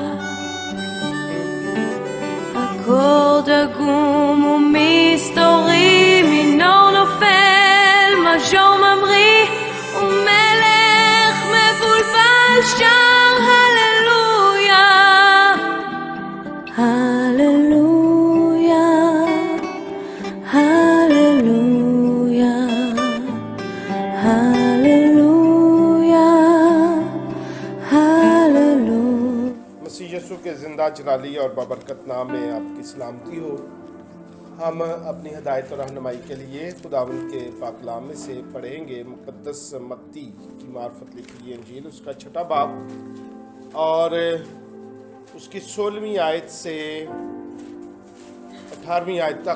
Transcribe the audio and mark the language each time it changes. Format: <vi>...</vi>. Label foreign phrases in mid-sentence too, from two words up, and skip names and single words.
<he>אקורד עגום ומסתורי, מינור נופל, מז'ור ממריא, ומלך מבולבל שר הללויה, הללויה, הללויה, הללויה, הללויה.</he> <hi>मसीह यीशु के ज़िंदा जलाली और बाबरकत नाम में आपकी सलामती हो। हम अपनी हिदायत और रहनुमाई के लिए खुदावंद के पाक कलाम में से पढ़ेंगे मुक़द्दस मत्ती की मार्फत लिखी हुई इंजील, उसका 6वां बाब और उसकी 16वीं आयत से 18वीं आयत तक।</hi>